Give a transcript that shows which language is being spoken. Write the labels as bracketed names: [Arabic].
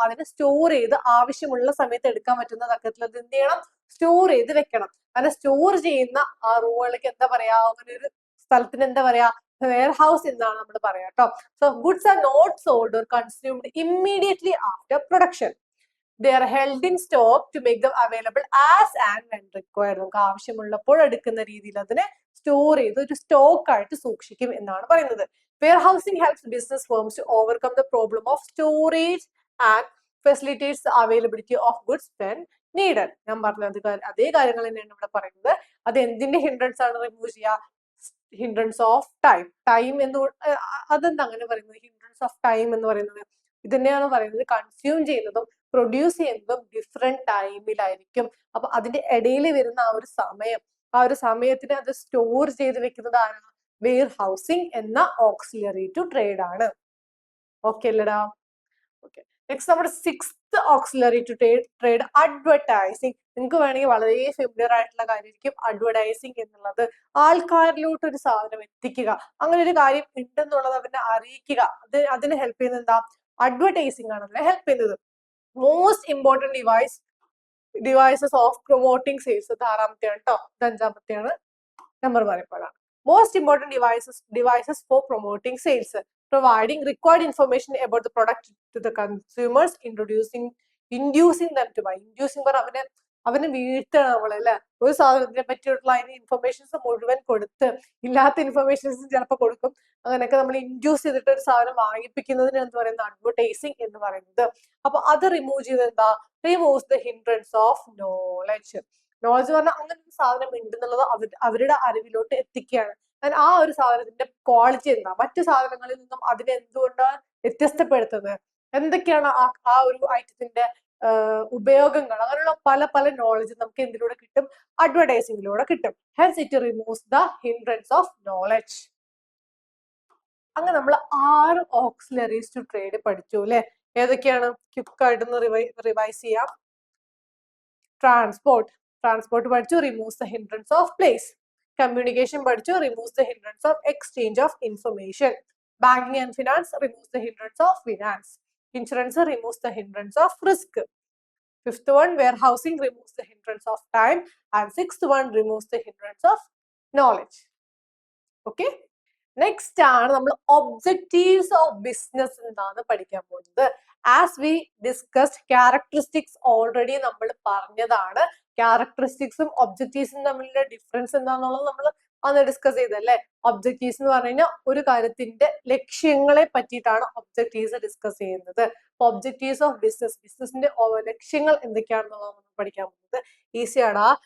[Malayalam] അതിനെ സ്റ്റോർ ചെയ്ത് ആവശ്യമുള്ള സമയത്ത് എടുക്കാൻ പറ്റുന്ന തക്കത്തിൽ അത് എന്ത് ചെയ്യണം? സ്റ്റോർ ചെയ്ത് വെക്കണം. അങ്ങനെ സ്റ്റോർ ചെയ്യുന്ന ആ റൂമുകൾക്ക് എന്താ പറയാ? അങ്ങനെ ഒരു സ്ഥലത്തിന് എന്താ പറയാ? [English] warehouse [Malayalam] എന്നാണ് നമ്മൾ പറയാ കേട്ടോ. [English] So goods are not sold or consumed immediately after production. They are held in stock to make them available as and when required. [Malayalam] നമുക്ക് ആവശ്യമുള്ളപ്പോൾ എടുക്കുന്ന രീതിയിൽ അതിനെ സ്റ്റോർ ചെയ്ത് ഒരു സ്റ്റോക്ക് ആയിട്ട് സൂക്ഷിക്കും എന്നാണ് പറയുന്നത്. [English] Warehousing helps business firms to overcome the problem of storage and facilitates the availability of goods when needed. [Malayalam] ഞാൻ പറഞ്ഞത് അതേ കാര്യങ്ങൾ തന്നെയാണ് ഇവിടെ പറയുന്നത്. അത് എന്തിന്റെ ഹിൻഡ്രൻസ് ആണ് റിമൂവ് ചെയ്യുക? [English] Hindrance of time. [Malayalam] ടൈം എന്ന് അതെന്താ അങ്ങനെ പറയുന്നത്? ഹിൻഡ്രൻസ് ഓഫ് ടൈം എന്ന് പറയുന്നത് ഇത് തന്നെയാണ് പറയുന്നത്. കൺസ്യൂം ചെയ്യുന്നതും പ്രൊഡ്യൂസ് ചെയ്യുന്നതും ഡിഫറെന്റ് ടൈമിലായിരിക്കും. അപ്പൊ അതിന്റെ ഇടയിൽ വരുന്ന ആ ഒരു സമയം, ആ ഒരു സമയത്തിന് അത് സ്റ്റോർ ചെയ്ത് വെക്കുന്നത് ആരാണ്? വെയർ ഹൗസിംഗ് എന്ന ഓക്സിലറി ടു ട്രേഡ് ആണ്. ഓക്കെ അല്ലടാ? ഓക്കെ. നെക്സ്റ്റ് നമ്മുടെ sixth auxiliary to trade advertising. നിങ്ങൾക്ക് വേണമെങ്കിൽ വളരെ ഫെമിലിയർ ആയിട്ടുള്ള കാര്യമായിരിക്കും അഡ്വർടൈസിങ് എന്നുള്ളത്. ആൾക്കാരിലോട്ട് ഒരു സാധനം എത്തിക്കുക, അങ്ങനെ ഒരു കാര്യം ഉണ്ടെന്നുള്ളത് അവരെ അറിയിക്കുക. അതിന് ഹെൽപ്പ് ചെയ്യുന്നത് എന്താ? അഡ്വർടൈസിങ് ആണ് അതിനെ ഹെൽപ്പ് ചെയ്യുന്നത്. [English] Most important devices of promoting sales. [Malayalam] ഇത് ആറാമത്തെയാണ് കേട്ടോ. ഇത് അഞ്ചാമത്തെയാണ്. Number പറയപ്പെടാണ്. [English] Most important devices for promoting sales. Providing required information about the product to the consumers, inducing them to buy. [Malayalam] Inducing അവനെ വീഴ്ത്തണം നമ്മളല്ലേ. ഒരു സാധനത്തിനെ പറ്റിയിട്ടുള്ള അതിന് ഇൻഫർമേഷൻസ് മുഴുവൻ കൊടുത്ത്, ഇല്ലാത്ത ഇൻഫർമേഷൻസ് ചിലപ്പോൾ കൊടുക്കും. അങ്ങനെയൊക്കെ നമ്മൾ ഇൻഡ്യൂസ് ചെയ്തിട്ട് ഒരു സാധനം വാങ്ങിപ്പിക്കുന്നതിന് എന്ത് പറയുന്നത്? അഡ്വർടൈസിങ് എന്ന് പറയുന്നത്. അപ്പൊ അത് റിമൂവ് ചെയ്ത് എന്താ? [English] Removes the hindrance of knowledge. [Malayalam] Knowledge പറഞ്ഞാൽ അങ്ങനെ ഒരു സാധനം ഉണ്ടെന്നുള്ളത് അവരുടെ അറിവിലോട്ട് എത്തിക്കുകയാണ്. ആ ഒരു സാധനത്തിന്റെ ക്വാളിറ്റി എന്താ? മറ്റു സാധനങ്ങളിൽ നിന്നും അതിനെ എന്തുകൊണ്ടാണ് വ്യത്യസ്തപ്പെടുത്തുന്നത്? എന്തൊക്കെയാണ് ആ ഒരു ഐറ്റത്തിന്റെ ഉപയോഗങ്ങൾ? അങ്ങനെയുള്ള പല പല നോളജ് നമുക്ക് എന്തിലൂടെ കിട്ടും? അഡ്വർടൈസിംഗിലൂടെ കിട്ടും. [English] Hence it removes the hindrance of knowledge. [Malayalam] അങ്ങനെ നമ്മൾ 6 ഓക്സിലറീസ് ടു ട്രേഡ് പഠിച്ചു അല്ലെ? ഏതൊക്കെയാണ്? ക്വിക്കായിട്ടൊന്ന് റിവൈസ് ചെയ്യാം. ട്രാൻസ്പോർട്ട് പഠിച്ചു, [English] Removes the hindrance of place. Communication പഠിച്ചു, removes the hindrance of exchange of information. Banking and finance removes the hindrance of finance. Insurance removes the hindrance of risk. Fifth one, warehousing removes the hindrance of time. And sixth one, removes the hindrance of knowledge. Okay. [Malayalam] Next ആണ് നമ്മൾ objectives of business എന്നാണ് പഠിക്കാൻ പോകുന്നത്. [English] As we discussed, characteristics already [Malayalam] നമ്മൾ പറഞ്ഞതാണ്. ക്യാരക്ടറിസ്റ്റിക്സും ഒബ്ജക്റ്റീവ്സും തമ്മിലുള്ള difference എന്താണെന്നുള്ളത് നമ്മൾ അന്ന് ഡിസ്കസ് ചെയ്തല്ലേ. ഒബ്ജക്റ്റീവ്സ് എന്ന് പറഞ്ഞു കഴിഞ്ഞാൽ ഒരു കാര്യത്തിന്റെ ലക്ഷ്യങ്ങളെ പറ്റിയിട്ടാണ് ഒബ്ജക്റ്റീവ്സ് ഡിസ്കസ് ചെയ്യുന്നത്. ഒബ്ജക്റ്റീവ്സ് ഓഫ് ബിസിനസിന്റെ ലക്ഷ്യങ്ങൾ എന്തൊക്കെയാണെന്നുള്ളത് നമ്മൾ പഠിക്കാൻ പോകുന്നത്. ഈസിയാണ്.